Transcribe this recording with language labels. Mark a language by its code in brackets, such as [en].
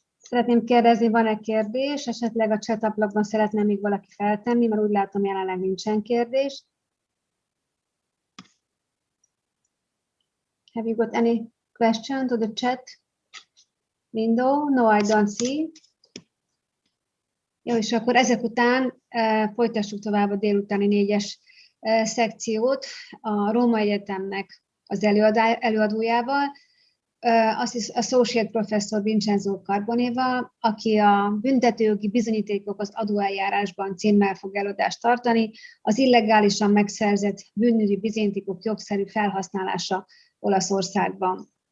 [hu] Szeretném kérdezni, van-e kérdés? Esetleg a chat ablakban szeretne még valaki feltenni, mert úgy látom, jelenleg nincsen kérdés. [en] Have you got any question to the chat window? No, I don't see. [hu] Jó, és akkor ezek után folytassuk tovább a délutáni 4-es szekciót a Róma Egyetemnek az előadójával, Associate Professor Vincenzo Carbonéval, aki a büntetőjogi bizonyítékok az adóeljárásban címmel fog előadást tartani, az illegálisan megszerzett bűnügyi bizonyítékok jogszerű felhasználása Olaszországban.